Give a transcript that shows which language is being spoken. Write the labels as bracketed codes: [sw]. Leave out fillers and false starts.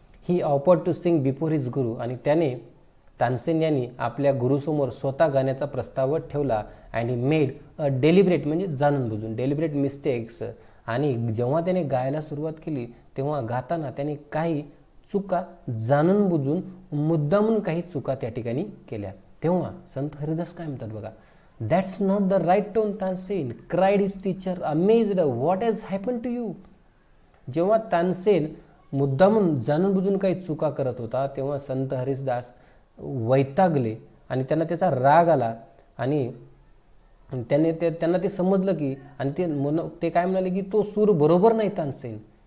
[en] He offered to sing before his guru. [mr] आणि त्याने तानसेन यांनी आपल्या गुरुसमोर स्वतः गाण्याचा प्रस्ताव ठेवला. [en] and he made a deliberate [mr] म्हणजे जाणून बुजून [en] Deliberate mistakes. [mr] आणि जेव्हा त्याने गायला सुरुवात केली तेव्हा गाताना त्याने काही चुका जाणून बुजून मुद्दामून काही चुका त्या ठिकाणी केल्या. तेव्हा संत हरिदास काय म्हणतात बघा, [en] That's not the right tone, Tansen, cried his teacher, amazed. What has happened to you? [mr] जेव्हा तानसेन मुद्दामून जाणून बुजून काही चुका करत होता तेव्हा संत हरिदास वैतागले आणि त्यांना त्याचा राग आला. आणि त्यांना ते समजलं की आणि ते काय म्हणाले की तो सूर बरोबर नाही तानसेन.